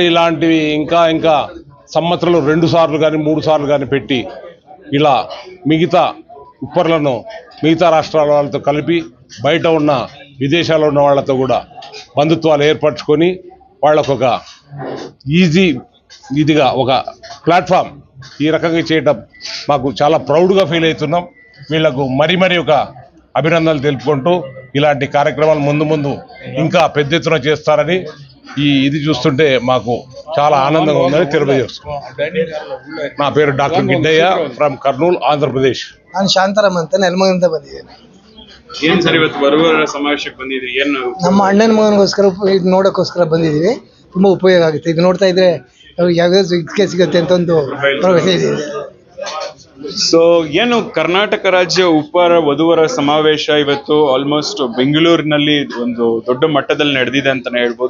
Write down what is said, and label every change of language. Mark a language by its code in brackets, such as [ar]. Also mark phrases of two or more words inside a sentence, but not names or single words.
[te] ఇలాంటివి ఇంకా సంవత్సరంలో 2 సార్లు కానీ 3 సార్లు కానీ పెట్టి ఇలా మిగతా ఉప్పర్లను మిగతా రాష్ట్రాల వాళ్ళతో కలిపి బయట ఉన్న విదేశాల్లో ఉన్న వాళ్ళతో కూడా బంధుత్వాలు ఏర్పరచుకొని వాళ్ళకు ఒక ఇదిగా ఒక ప్లాట్ఫామ్ ఈ రకంగా చేయడం మాకు చాలా ప్రౌడ్గా ఫీల్ అవుతున్నాం. వీళ్లకు మరీ ఒక అభినందనలు తెలుపుకుంటూ ఇలాంటి కార్యక్రమాలు ముందు ఇంకా పెద్ద ఎత్తున చేస్తారని ఇది చూస్తుంటే మాకు చాలా ఆనందంగా ఉందని తెలియజేస్తున్నాం. నా పేరు డాಕ್ಟರ್ ಗಿಡ್ಡಯ್ಯ ಫ್ರಮ್ ಕರ್ನೂಲ್, ಆಂಧ್ರಪ್ರದೇಶ್. [kn] ನಾನು ಶಾಂತಾರಾಮ್ ಅಂತ ನೆಲಮಂಗಲದಿಂದ ಬಂದಿದ್ದೇನೆ. ಏನ್ ಸರ್ ಇವತ್ತು ಬರುವವರ ಸಮಾವೇಶಕ್ಕೆ ಬಂದಿದ್ರಿ? ಏನು ನಮ್ಮ ಅಣ್ಣನ ಮಗನಿಗೋಸ್ಕರ ಇದು ನೋಡೋಕ್ಕೋಸ್ಕರ ಬಂದಿದ್ದೀವಿ. ತುಂಬಾ ಉಪಯೋಗ ಆಗುತ್ತೆ. ಇದು ನೋಡ್ತಾ ಇದ್ರೆ ಯಾವ್ಯಾವ ಇದಕ್ಕೆ ಸಿಗುತ್ತೆ ಅಂತ ಒಂದು ಭರವಸೆ ಇದೆ. ಸೊ ಏನು ಕರ್ನಾಟಕ ರಾಜ್ಯ ಉಪ್ಪರ ವಧುವರ ಸಮಾವೇಶ ಇವತ್ತು ಆಲ್ಮೋಸ್ಟ್ ಬೆಂಗಳೂರಿನಲ್ಲಿ ಒಂದು ದೊಡ್ಡ ಮಟ್ಟದಲ್ಲಿ ನಡೆದಿದೆ ಅಂತಾನೆ ಹೇಳ್ಬೋದು.